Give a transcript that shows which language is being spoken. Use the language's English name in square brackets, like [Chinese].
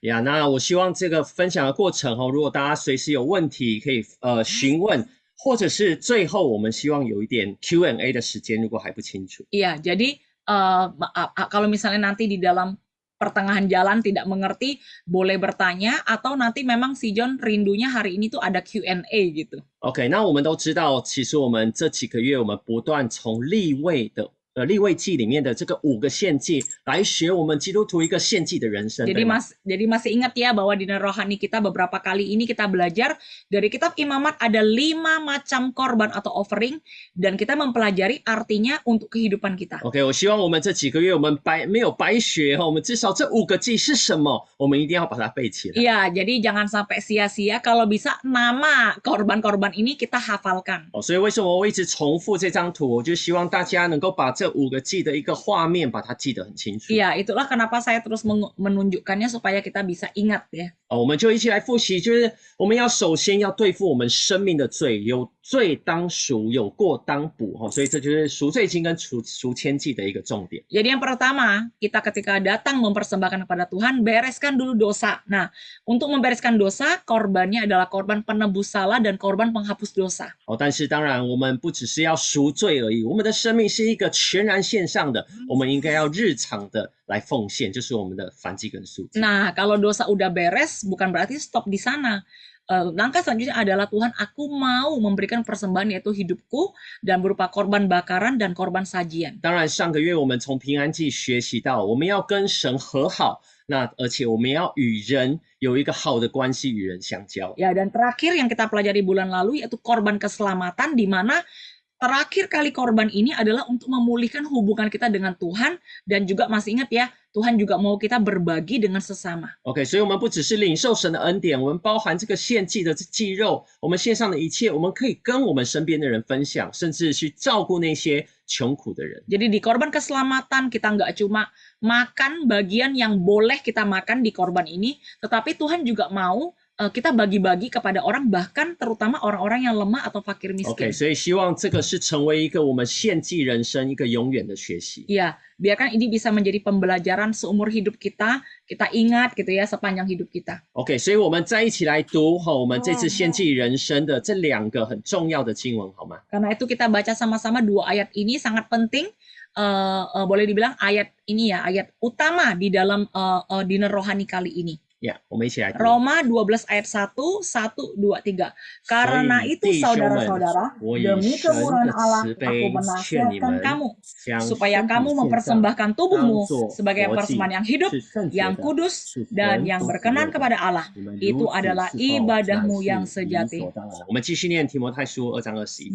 [Chinese] 呀，那我希望这个分享的过程如果大家随时有问题可以询问，或者是最后我们希望有一点 Q&A 的时间，如果还不清楚。 [Indonesian] Iya, jadi kalau misalnya nanti di dalam pertengahan jalan tidak mengerti, boleh bertanya, atau nanti memang si John rindunya hari ini tuh ada Q&A gitu. [Chinese] OK， 那我们都知道，其实我们这几个月我们不断从利未记里面的这个5个献祭来学我们基督徒一个献祭的人生。 [Indonesian] Jadi masih ingat ya bahwa di rohani kita beberapa kali ini kita belajar dari kitab Imamat ada 5 macam korban atau offering dan kita mempelajari artinya untuk kehidupan kita. [Chinese] OK， 我希望我们这几个月我们没有白学我们至少这5个祭是什么，我们一定要把它背起来。 [Indonesian] Iya, jadi jangan sampai sia-sia, kalau bisa nama korban-korban ini kita hafalkan. [Chinese] 所以为什么我一直重复这张图？我就希望大家能够把这5个祭的一个画面把它记得很清楚。 [Indonesian] Iya, itulah kenapa saya terus menunjukkannya supaya kita bisa ingat ya. [Chinese] 我们就一起来复习，就是我们要首先要对付我们生命的罪，有罪当赎，有过当补，所以这就是赎罪经跟赎愆祭的一个重点。 [Indonesian] Jadi yang pertama, kita ketika datang mempersembahkan kepada Tuhan, bereskan dulu dosa. Nah, untuk membereskan dosa, korbannya adalah korban penebus salah dan korban penghapus dosa. [Chinese] 但是当然我们不只是要赎罪而已，我们的生命是一个全然线上的，我们应该要日常的来奉献，就是我们的燔祭跟赎祭。 [Indonesian] Nah, kalau dosa udah beres, bukan berarti stop di sana. Langkah selanjutnya adalah Tuhan, aku mau memberikan persembahan yaitu hidupku dan berupa korban bakaran dan korban sajian. [Chinese] 当然上个月我们从平安祭学习到，我们要跟神和好，那而且我们要与人有一个好的关系，与人相交。 [Indonesian] Ya, dan terakhir yang kita pelajari bulan lalu yaitu korban keselamatan, di mana terakhir kali korban ini adalah untuk memulihkan hubungan kita dengan Tuhan, dan juga masih ingat ya, Tuhan juga mau kita berbagi dengan sesama. [Chinese] OK， 所以我们不只是领受神的恩典，我们包含这个献祭的祭肉，我们献上的一切，我们可以跟我们身边的人分享，甚至去照顾那些穷苦的人。 [Indonesian] Jadi di korban keselamatan kita nggak cuma makan bagian yang boleh kita makan di korban ini, tetapi Tuhan juga mau kita bagi-bagi kepada orang, bahkan terutama orang-orang yang lemah atau fakir miskin. [Chinese] OK， 所以希望这个是成为一个我们献祭人生一个永远的学习。 [Indonesian] Iya, biarkan ini bisa menjadi pembelajaran seumur hidup kita ingat gitu ya sepanjang hidup kita. [Chinese] OK， 所以我们再一起来读我们这次献祭人生的这2个很重要的经文，好吗？ [Indonesian] Karena itu kita baca sama-sama 2 ayat ini sangat penting. Boleh dibilang ayat ini ya, ayat utama di dalam dinner rohani kali ini. [Chinese] 我们一起来读。 [Indonesian] Roma 12 ayat 1, 1, 2, 3. Karena itu saudara-saudara, demi kemurahan Allah, aku menasihatkan kamu, supaya kamu mempersembahkan tubuhmu sebagai persembahan yang hidup, yang kudus, dan yang berkenan kepada Allah. Itu adalah ibadahmu yang sejati. [Chinese] 我们继续念提摩太书2章21。